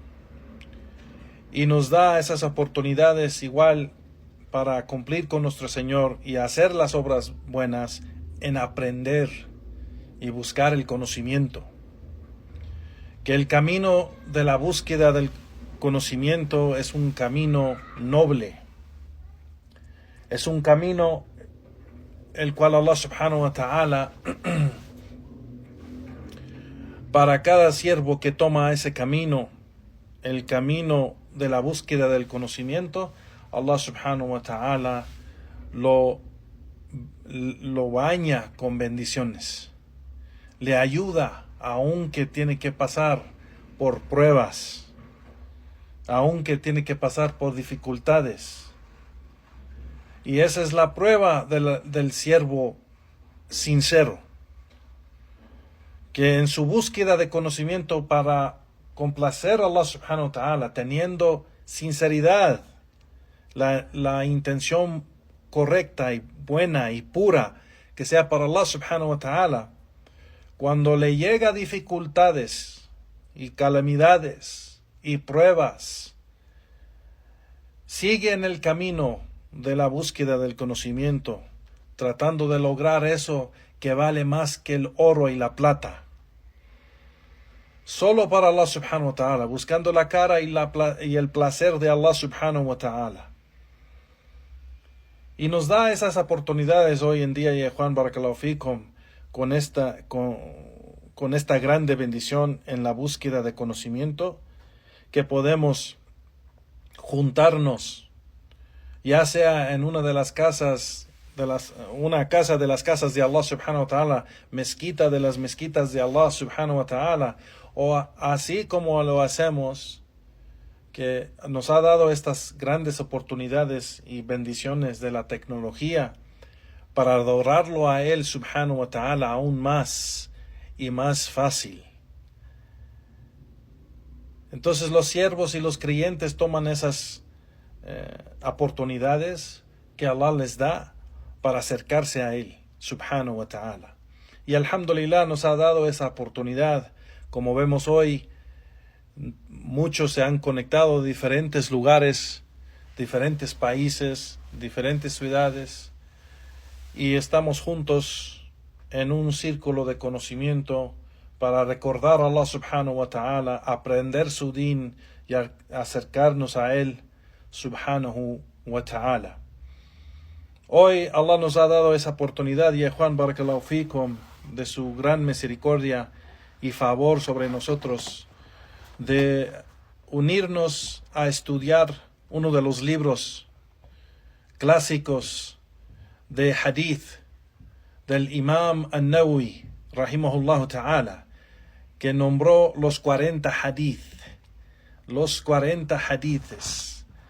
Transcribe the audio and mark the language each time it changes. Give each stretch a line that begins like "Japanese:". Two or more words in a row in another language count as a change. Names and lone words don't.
Spanish: Y nos da esas oportunidades igual para cumplir con nuestro Señor y hacer las obras buenas, en aprender y buscar el conocimiento. Que el camino de la búsqueda del conocimiento es un camino noble. Es un camino el cual
Arabic: الله سبحانه وتعالى
Spanish: para cada siervo que toma ese camino, el camino de la búsqueda del conocimiento,
Arabic: الله سبحانه وتعالى
Spanish: lo baña con bendiciones. Le ayuda, aunque tiene que pasar por pruebas, aunque tiene que pasar por dificultades. Y esa es la prueba del siervo sincero, que en su búsqueda de conocimiento para complacer
Arabic: a الله سبحانه وتعالى,
Spanish: teniendo sinceridad, la intención correcta y buena y pura, que sea para
Arabic: الله سبحانه وتعالى,
Spanish: cuando le llega dificultades y calamidades y pruebas, sigue en el camino de la búsqueda del conocimiento, tratando de lograr eso que vale más que el oro y la plata.
Arabic: Solo para الله سبحانه وتعالى,
Spanish: buscando la cara y el placer de
Arabic: الله سبحانه وتعالى.
Spanish: Y nos da esas oportunidades hoy en día, Juan,
Arabic: بارك الله فيكم,
Spanish: con esta grande bendición en la búsqueda de conocimiento, que podemos juntarnos, ya sea en una de las casas, una casa de las casas de
Arabic: الله سبحانه وتعالى,
Spanish: mezquita de las mezquitas de
Arabic: الله سبحانه وتعالى,
Spanish: o así como lo hacemos, que nos ha dado estas grandes oportunidades y bendiciones de la tecnología para adorarlo a Él
Arabic: سبحانه وتعالى
Spanish: aún más y más fácil. Entonces los siervos y los creyentes toman esas oportunidades que Allah les da para acercarse a Él
Arabic: سبحانه وتعالى.
Spanish: Y alhamdulillah nos ha dado esa oportunidad. Como vemos hoy, muchos se han conectado de diferentes lugares, diferentes países, diferentes ciudades, y estamos juntos en un círculo de conocimiento para recordar a
Arabic: الله سبحانه وتعالى,
Spanish: aprender su din y acercarnos a Él
Arabic: سبحانه وتعالى.
Spanish: Hoy Allah nos ha dado esa oportunidad, y Juan
Arabic: بارك الله فيكم,
Spanish: de su gran misericordia y favor sobre nosotros, de unirnos a estudiar uno de los libros clásicos de hadith del Imam An-Nawawi,
Arabic: رحمه الله تعالى,
Spanish: que nombró los 40 hadith, los 40 hadithes.